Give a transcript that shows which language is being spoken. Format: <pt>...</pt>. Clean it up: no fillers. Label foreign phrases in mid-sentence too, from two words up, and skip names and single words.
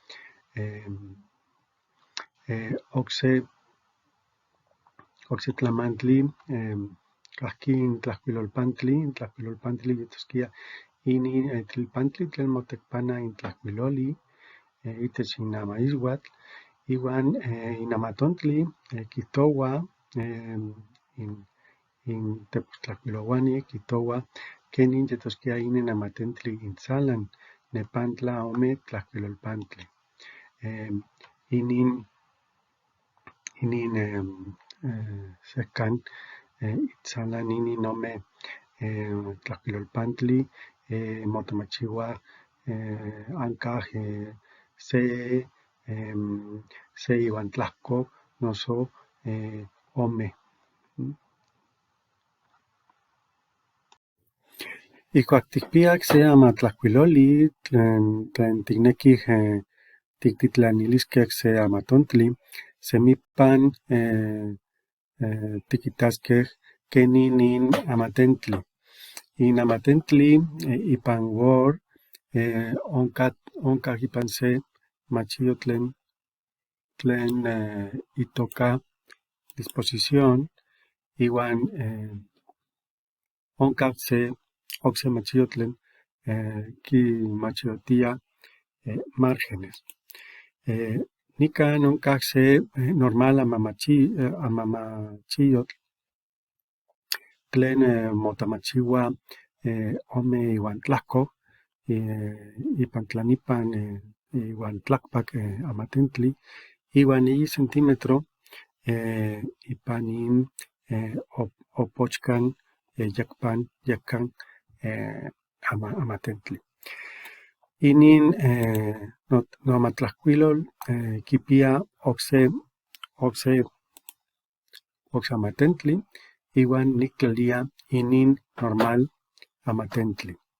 <nah>Ocse tlamantli cahqui in tlahcuilolpantli yetosquia inin tlalpantli tlen motecpana in tlahcuiloli itech in amaixuatl, iwan in amatontli quihtoua in tepos-tlahcuilouani quihtoua quenin yetosquia inin amatentli intzalan nepantla ome tlahcuilolpantli. Inin sehcan intzalan inin ome tlahcuilolpantli motemachiua ancah se iuan tlahco noso ome. Ihcuac ticpiac se amatlahcuiloli tlen ticnequih tictitlanilisqueh se amatontli, semipan tiquitasqueh quenin in amatentli. In amatentli ipan Word oncah ipan se machio tlen itoca disposición iwan oncah ocse machio tlen quimachiotia márgenes. Nican oncah se normal amamachiyotl tlen motamachiua ome iuan tlahco ipan tlanipan iuan tlacpac amatentli iuan 1 centímetro ipan in opochcan yehcan amatentli. Inin noamatlahcuilol quipia ocse amatentli iuan nictlalia inin normal amatentli.</nah>